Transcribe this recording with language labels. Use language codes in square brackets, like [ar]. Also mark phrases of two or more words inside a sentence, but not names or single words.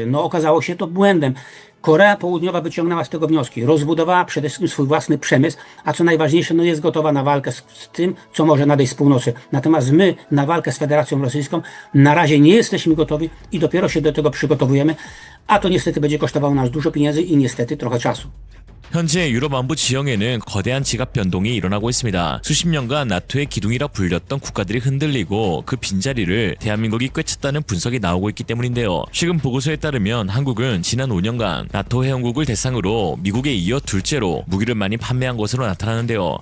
[pl] No okazało się to błędem. Korea Południowa wyciągnęła z tego wnioski, rozbudowała przede wszystkim swój własny przemysł, a co najważniejsze, no jest gotowa na walkę z tym, co może nadejść z północy. Natomiast my na walkę z Federacją Rosyjską na razie nie jesteśmy gotowi i dopiero się do tego przygotowujemy, a to niestety będzie kosztowało nas dużo pieniędzy i niestety trochę czasu. [ko] 현재 유럽 안보 지형에는 거대한 지각 변동이 일어나고 있습니다. 수십 년간 나토의 기둥이라 불렸던 국가들이 흔들리고 그 빈자리를 대한민국이 꿰찼다는 분석이 나오고 있기 때문인데요. 최근 보고서에 따르면 한국은 지난 5년간 나토 회원국을 대상으로 미국에 이어 둘째로 무기를 많이 판매한 것으로 나타나는데요.